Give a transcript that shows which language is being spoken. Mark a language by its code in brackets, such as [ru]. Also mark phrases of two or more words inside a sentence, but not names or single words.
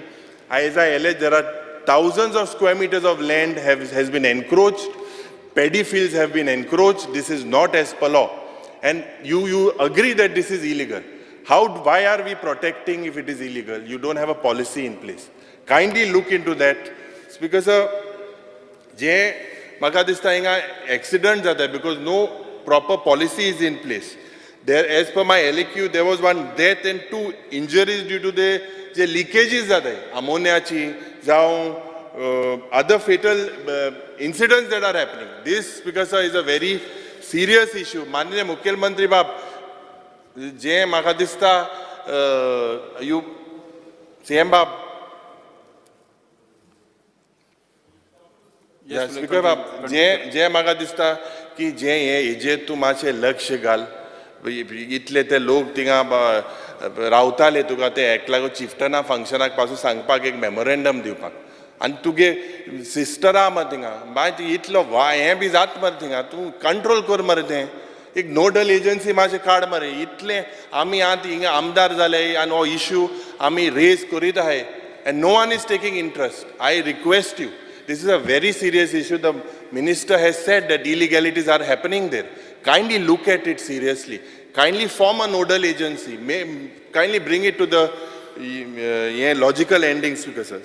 [en] As I alleged, there are thousands of square meters of land has been encroached. Paddy fields have been encroached. This is not as per law. And you agree that this is illegal. Why are we protecting if it is illegal? You don't have a policy in place. Kindly look into that. Speaker sir, [kok] जे म्हाका दिसता हिंगा accident जाता [en] because no proper policy is in place. There, as per my LAQ, there was one death and 2 injuries due to the leakages [hi] जाता है, [en] ammonia-ची, other fatal incidents that are happening. This, Speaker sir, is a very serious issue. [kok] माननीय मुख्यमंत्री बाब, जे म्हाका दिसता CM बाब, स्पीकर बाब, जे म्हाका दिसता की जे हेजेर तूं मातशें लक्ष घाल. इतले ते लोक थिंगा रावताले तुका ते हेका लागून चिफ्टना फंक्शनाक पासून सांगपाक एक मेमोरेंडम दिवपाक, आनी तुगे सिस्टर आहा मरे थिंगा, मागीर इतलो हें बी जाता मरे थिंगा, तूं कंट्रोल कर मरे तें. एक नोडल एजन्सी मातशें काड मरे. इतले आमी आतां हिंगा आमदार जाले आनी हो इश्यू आमी रेज करीत आहाय, [en] and no one is taking interest. I request you, this is a very serious issue. The minister has said that illegalities are happening there. Kindly look at it seriously. Kindly form a nodal agency. Kindly bring it to the logical ending, Speaker sir.